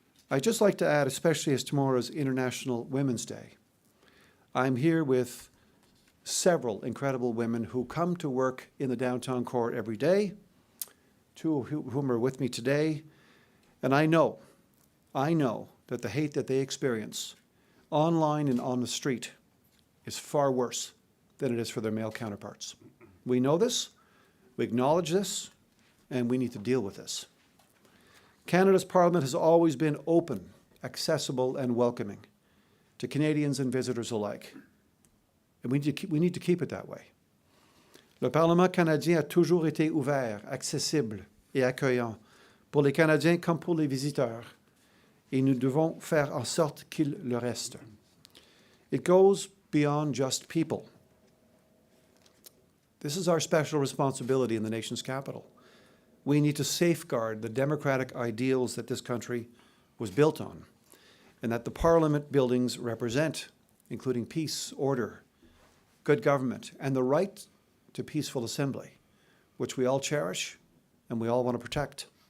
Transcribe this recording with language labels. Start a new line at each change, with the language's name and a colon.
English: I'd just like to add, especially as tomorrow is International Women's Day, I'm here with several incredible women who come to work in the downtown core every day, two of whom are with me today, and I know that the hate that they experience online and on the street is far worse than it is for their male counterparts. We know this, we acknowledge this, and we need to deal with this. Canada's Parliament has always been open, accessible, and welcoming to Canadians and visitors alike. And we need to keep it that way.
French: Le Parlement canadien a toujours été ouvert, accessible et accueillant pour les Canadiens comme pour les visiteurs. Et nous devons faire en sorte qu'il le reste.
English: It goes beyond just people. This is our special responsibility in the nation's capital. We need to safeguard the democratic ideals that this country was built on and that the Parliament buildings represent, including peace, order, good government, and the right to peaceful assembly, which we all cherish and we all want to protect.